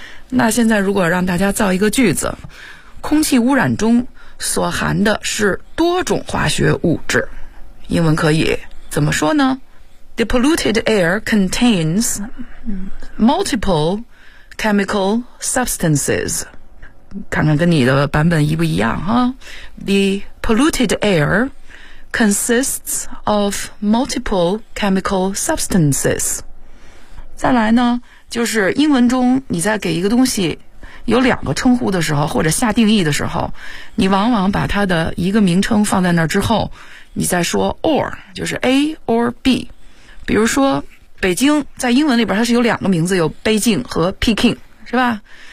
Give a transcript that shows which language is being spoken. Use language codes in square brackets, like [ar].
[zh] 那现在如果让大家造一个句子，空气污染中所含的是多种化学物质，英文可以怎么说呢？ [en] The polluted air contains multiple chemical substances. [zh] 看看跟你的版本一不一样哈。 [en] The polluted air consists of multiple chemical substances. [zh] 再来呢，就是英文中你在给一个东西有两个称呼的时候，或者下定义的时候，你往往把它的一个名称放在那之后，你再说 or, 就是 A or B。比如说北京在英文里边它是有两个名字，有北京和 Peking, 是吧？